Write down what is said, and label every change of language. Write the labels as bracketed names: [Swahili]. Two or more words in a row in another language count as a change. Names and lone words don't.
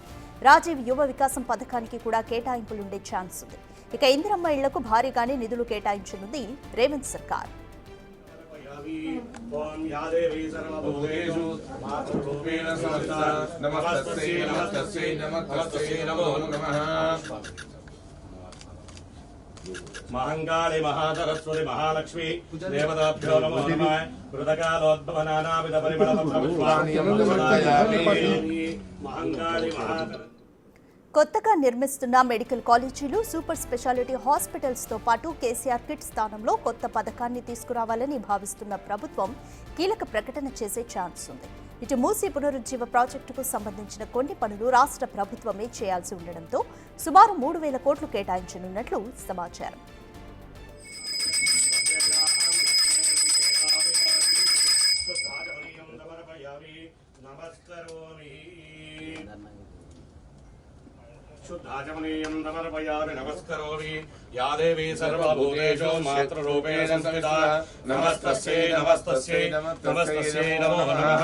[Telugu] రాజీవ్ యువ వికాసం పథకానికి కూడా కేటాయింపులుండే ఛాన్స్ ఉంది. ఇక ఇందిరమ్మ ఇళ్లకు భారీగానే నిధులు కేటాయించనుంది రేవంత్ సర్కార్. [Sanskrit] ఓం యాదేవి సర్వభూతేషు మాతృరూపేణ సంస్థితా నమస్తస్యై నమస్తస్యై నమస్తస్యై నమో నమః. महंगाली महासरस्वती महालक्ष्मी देवताभ्यो नमो नमः कृतकालोद्भव नानाविध परिमళ महंगाली महासरस्वती [Telugu] కొత్తగా నిర్మిస్తున్న మెడికల్ కాలేజీలు సూపర్ స్పెషాలిటీ హాస్పిటల్స్తో పాటు కేసీఆర్ కిట్ స్థానంలో కొత్త పథకాన్ని తీసుకురావాలని భావిస్తున్న ప్రభుత్వం కీలక ప్రకటన చేసే ఛాన్స్ ఉంది. ఇటు మూసీ పునరుజ్జీవ ప్రాజెక్టుకు సంబంధించిన కొన్ని పనులు రాష్ట్ర ప్రభుత్వమే చేయాల్సి ఉండడంతో సుమారు 3,000 కోట్లు కేటాయించనున్నట్లు సమాచారం. [Sanskrit] शुद्धाचमनीयं समर्पयामि नमस्करोमि या देवी सर्वभूतेषु मातृरूपेण संस्थिता नमस्तस्यै नमस्तस्यै नमस्तस्यै नमो नमः